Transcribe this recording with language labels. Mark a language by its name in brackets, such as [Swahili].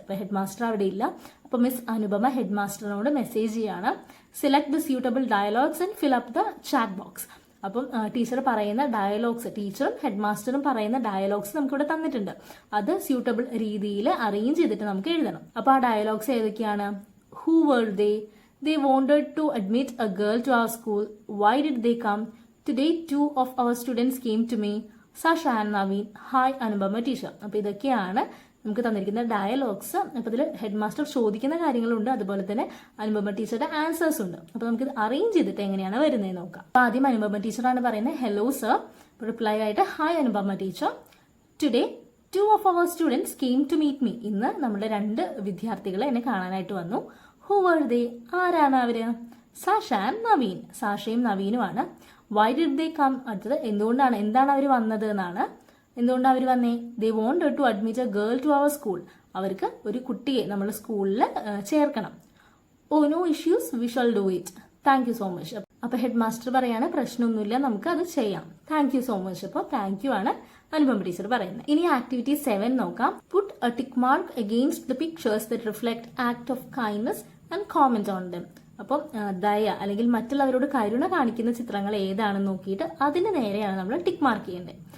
[Malayalam] അപ്പോൾ head master അവിടെ ഇല്ല. അപ്പോൾ മിസ് അനുപമ ഹെഡ് മാസ്റ്ററിനോട് മെസ്സേജ് ചെയ്യാണ്. [English] Select the suitable dialogues and fill up the chat box. [Malayalam] അപ്പം ടീച്ചർ പറയുന്ന ഡയലോഗ്സ്, ടീച്ചറും ഹെഡ് മാസ്റ്ററും പറയുന്ന ഡയലോഗ്സ് നമുക്കിവിടെ തന്നിട്ടുണ്ട്. അത് സ്യൂട്ടബിൾ രീതിയിൽ അറേഞ്ച് ചെയ്തിട്ട് നമുക്ക് എഴുതണം. അപ്പോൾ ആ ഡയലോഗ്സ് ഏതൊക്കെയാണ്? [English] Who were they? They wanted to admit a girl to our school. Why did they come? Today 2 of our students came to me. Sasha and Naveen. Hi Anubama teacher. [Malayalam] അപ്പോൾ ഇതൊക്കെയാണ് നമുക്ക് തന്നിരിക്കുന്ന ഡയലോഗ്സ്. അപ്പോൾ ഇതിൽ head master ചോദിക്കുന്ന കാര്യങ്ങളുണ്ട്, അതുപോലെ തന്നെ അനുപമ ടീച്ചറുടെ ആൻസേഴ്സ് ഉണ്ട്. അപ്പോൾ നമുക്ക് ഇത് അറേഞ്ച് ചെയ്തിട്ട് എങ്ങനെയാണ് വരുന്നത് നോക്കാം. അപ്പോൾ ആദ്യം അനുപമ ടീച്ചറാണ് പറയുന്നത് [English] Hello sir. [Malayalam] റിപ്ലൈ ആയിട്ട് [English] Hi Anupama teacher, today 2 of our students came to meet me. [Malayalam] ഇന്ന് നമ്മുടെ 2 വിദ്യാർത്ഥികൾ എന്നെ കാണാനായിട്ട് വന്നു. [English] Who were they? [Malayalam] ആരാണ് അവര്? [English] Sasha and Naveen. സാഷയും നവീനുമാണ്. Why did they come? [Malayalam] അടുത്തത് എന്താണ് അവർ വന്നത് എന്നാണ്. എന്തുകൊണ്ടാണ് അവർ വന്നേ? [English] They wanted to admit a girl to our school. [Malayalam] അവർക്ക് ഒരു കുട്ടിയെ നമ്മുടെ സ്കൂളിൽ ചേർക്കണം. [English] Oh, no issues, we shall do it. Thank you so much. [Malayalam] അപ്പൊ ഹെഡ് മാസ്റ്റർ പറയാണ് പ്രശ്നമൊന്നുമില്ല, നമുക്ക് അത് ചെയ്യാം. [English] Thank you so much. [Malayalam] അപ്പോൾ താങ്ക് യു ആണ് അനുപമ ടീച്ചർ പറയുന്നത്. ഇനി ആക്ടിവിറ്റി 7 നോക്കാം. [English] Put a tick mark against the pictures that reflect act of kindness and comment on them. [Malayalam] അപ്പം ദയ അല്ലെങ്കിൽ മറ്റുള്ളവരോട് കരുണ കാണിക്കുന്ന ചിത്രങ്ങൾ ഏതാണെന്ന് നോക്കിയിട്ട് അതിന് നേരെയാണ് നമ്മൾ ടിക്ക് മാർക്ക് ചെയ്യേണ്ടത്.